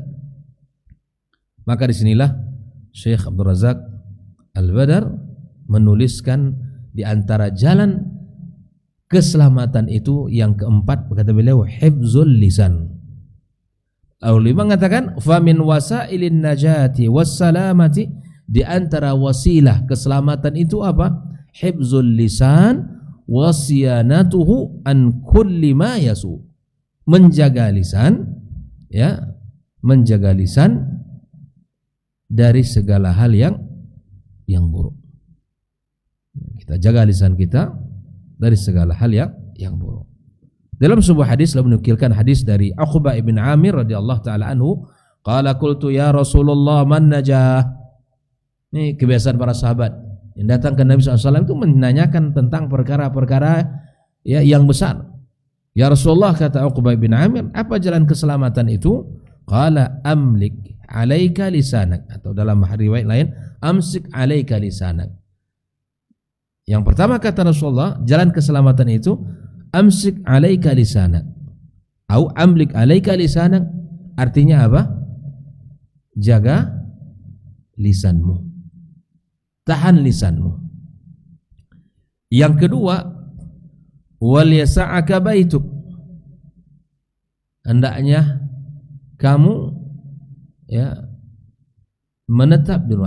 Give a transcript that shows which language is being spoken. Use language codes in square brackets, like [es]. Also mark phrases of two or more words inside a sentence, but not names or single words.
[id] Maka disinilah Syekh Abdul Razak Al-Badar menuliskan di antara jalan keselamatan itu yang keempat, kata beliau, [ar] حفظ اللسان. [id] Lalu mengatakan [ar] فمن وسائل النجاة والسلامة, [id] di antara wasilah keselamatan itu apa? [ar] حفظ اللسان وصيانته عن كل ما يسوء. [id] Menjaga lisan, ya, menjaga lisan dari segala hal yang buruk. Kita jaga lisan kita dari segala hal yang buruk. Dalam sebuah hadis, lalu menukilkan hadis dari Uqbah ibn Amir [ar] رضي الله تعالى عنه قال قلت يا رسول الله ما النجاة. [id] Ini kebiasaan para sahabat yang datang ke Nabi SAW itu menanyakan tentang perkara-perkara, ya, yang besar. [ar] يا رسول الله, [id] kata Uqbah bin Amir, apa jalan keselamatan itu? [ar] قال أملك عليك لسانك, [id] atau dalam riwayat lain [ar] أمسك عليك لسانك. [id] Yang pertama kata Rasulullah, jalan keselamatan itu [ar] أمسك عليك لسانك. أو أملك عليك لسانك, [id] artinya apa? Jaga lisanmu. Tahan lisanmu. Yang kedua, [ar] وليسعك بيتك. [id] Hendaknya kamu ya menetap di rumah.